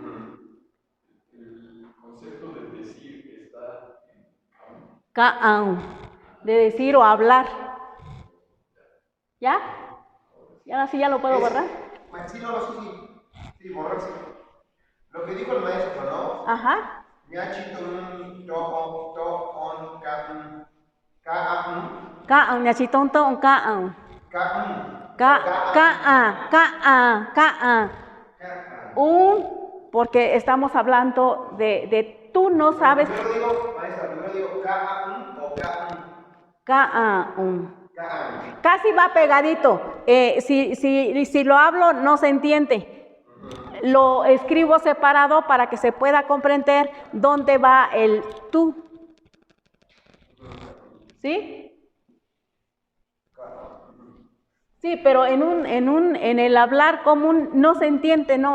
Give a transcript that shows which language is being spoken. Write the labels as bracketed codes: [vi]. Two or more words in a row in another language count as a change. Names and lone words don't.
[es] El concepto de decir está en aún. Ka'an, de decir o hablar. ¿Ya? ¿Y ahora sí ya lo puedo borrar? Pues sí, no, sí, borrar sí. Lo que dijo el maestro, ¿no? Ajá. Ñachitun, to, on, ka'an. [mix] Ka'an, ñachitonto, ka'an. [es] Ka'an. [mix] Ka'an, ka'an, ka'an. [es] Porque estamos hablando de tú no sabes. Primero digo, maestra, primero digo ka'an o ka'an. Ka'an. Ka'an. Casi va pegadito. Si lo hablo, no se entiende. Lo escribo separado para que se pueda comprender dónde va el tú. ¿Sí? Sí, pero en el hablar común no se entiende, no.